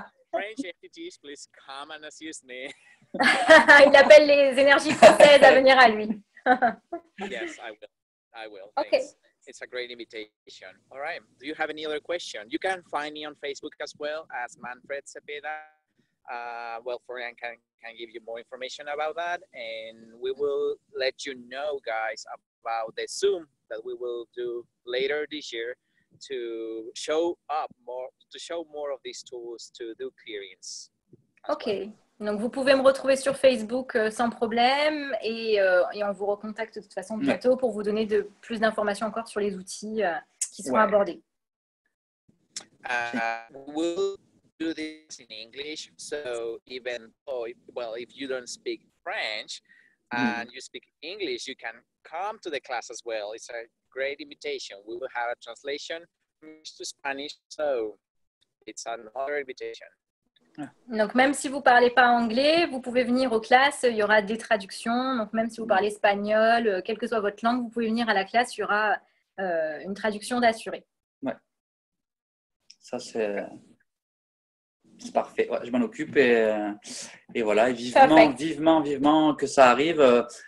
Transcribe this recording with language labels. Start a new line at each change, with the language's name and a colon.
English: French entities, please come and assist me.
French: Il appelle les énergies françaises à venir à lui.
English: Yes, I will. Okay. Thanks. It's a great invitation. All right. Do you have any other question? You can find me on Facebook as well as Manfred Zepeda. Well, Florian can give you more information about that, and we will let you know, guys, about the Zoom that we will do later this year to show more of these tools to do clearings. Ok.
French: Donc, vous pouvez me retrouver sur Facebook sans problème et on vous recontacte de toute façon bientôt pour vous donner plus d'informations encore sur les outils qui seront abordés.
English: We'll do this in English, so even though, if you don't speak French and you speak English, you can come to the class as well. It's a great invitation. We will have a translation to Spanish, so it's another invitation.
French: Donc, même si vous ne parlez pas anglais, vous pouvez venir aux classes, il y aura des traductions. Donc, même si vous parlez espagnol, quelle que soit votre langue, vous pouvez venir à la classe, il y aura une traduction d'assuré. Ouais. Ça, c'est parfait. Ouais, je m'en occupe et voilà. Et vivement que ça arrive.